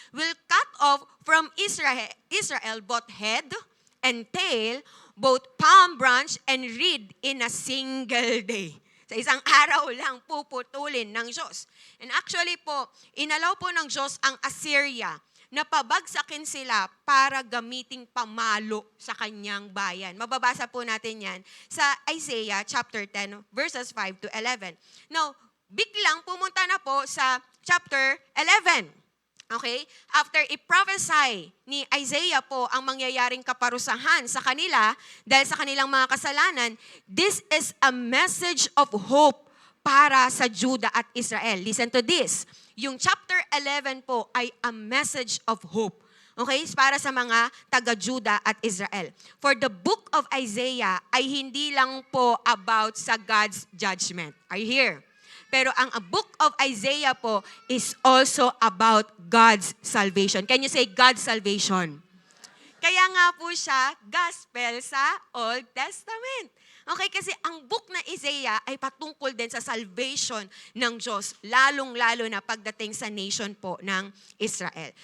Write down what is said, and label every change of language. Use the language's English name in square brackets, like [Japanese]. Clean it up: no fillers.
[English] Will cut off from Israel both head and tail, both palm branch and reed in a single day. [Filipino] Sa isang araw lang puputulin ng Diyos. And actually po, inalaw po ng Diyos ang Assyria na pabagsakin sila para gamiting pamalo sa kanyang bayan. Mababasa po natin yan sa Isaiah chapter 10 verses 5 to 11. Now, biglang pumunta na po sa chapter 11. Okay? After i-prophesy ni Isaiah po ang mangyayaring kaparusahan sa kanila dahil sa kanilang mga kasalanan, [English] this is a message of hope [Filipino] para sa Judah at Israel. [English] Listen to this. [Filipino] Yung chapter 11 po ay a message of hope. Okay? Para sa mga taga-Judah at Israel. For the book of Isaiah ay hindi lang po about sa God's judgment. [English] Are you here? [Filipino] Pero ang book of Isaiah po [English] is also about God's salvation. Can you say God's salvation? [Filipino] Kaya nga po siya gospel sa Old Testament. Okay, kasi ang book na Isaiah ay patungkol din sa salvation ng Diyos, lalong-lalo na pagdating sa nation po ng Israel.